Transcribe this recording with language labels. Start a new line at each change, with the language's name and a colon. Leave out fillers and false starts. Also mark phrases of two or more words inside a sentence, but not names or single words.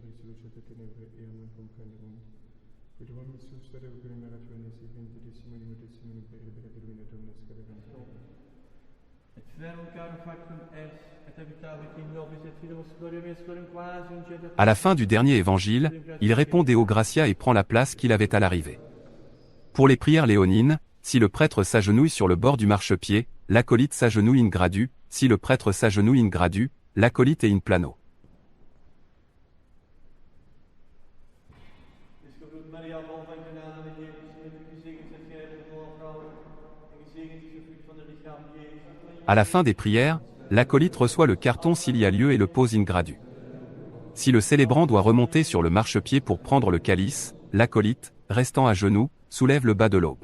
French: À la fin du dernier évangile, il répond
Latin: Deo Gratia
French: et prend la place qu'il avait à l'arrivée. Pour les prières léonines, si le prêtre s'agenouille sur le bord du marchepied, l'acolyte s'agenouille
Latin: in gradu,
French: si le prêtre s'agenouille
Latin: in gradu,
French: l'acolyte est
Latin: in plano.
French: À la fin des prières, l'acolyte reçoit le carton s'il y a lieu et le pose
Latin: in gradu.
French: Si le célébrant doit remonter sur le marchepied pour prendre le calice, l'acolyte, restant à genoux, soulève le bas de l'aube.